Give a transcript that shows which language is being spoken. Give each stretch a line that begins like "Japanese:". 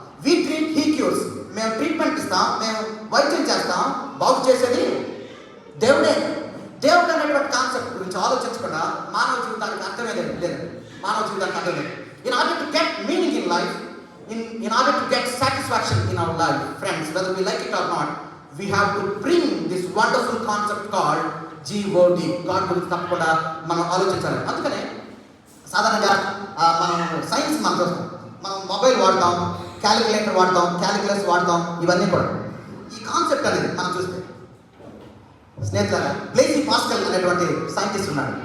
English: We treat, he cures.
Telugu: మేము treatment ఇస్తాం, మేము వైద్యం చేస్తాం, బాగు చేసేది దేవుడే. దేవుడు అనేటువంటి కాన్సెప్ట్ గురించి ఆలోచించకుండా మానవ జీవితానికి అర్థమే లేదు. మానవ జీవితానికి అర్థం లేదు.
English: In order to get meaning in life, in order to get satisfaction in our life, friends, whether we like it or not, we have to bring this wonderful concept called God.
Telugu: God గురించి తప్పకుండా మనం ఆలోచించాలి. అందుకనే సాధారణంగా మనం science మనం చూస్తాం, మనం మొబైల్ వాడతాం, క్యాలిక్యులేటర్ వాడతాం, క్యాలిక్యులస్ వాడతాం, ఇవన్నీ కూడా ఈ కాన్సెప్ట్ అనేది మనం చూస్తే, స్నేహితులారా, బ్లేజీ పాస్కల్ అనేటువంటి సైంటిస్ట్ ఉన్నాడు.